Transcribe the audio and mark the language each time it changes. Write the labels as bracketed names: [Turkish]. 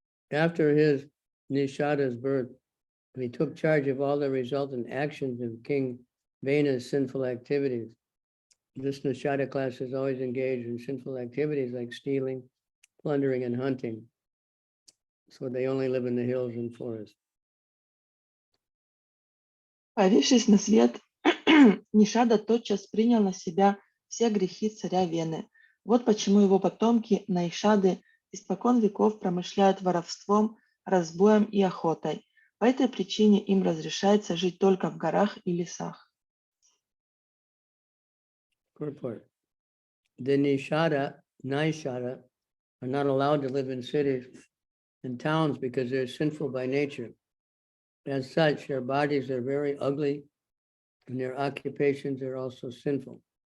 [English] After his Nishada's birth, he took charge of all the resultant actions of King Vena's sinful activities. This Nishada class is always engaged in sinful activities like stealing, plundering, and hunting. So they only live in the hills and forests. [Russian] Появившись на свет, Нишада тотчас принял на себя все грехи царя Вены. Вот почему его потомки, Наишады, испокон веков промышляют воровством, разбоем и охотой. По этой причине им разрешается жить только в горах и лесах. [English] Purport. The Naishada are not allowed to live in cities and towns because they're sinful by nature. As such, their bodies are very ugly and their occupations are also sinful.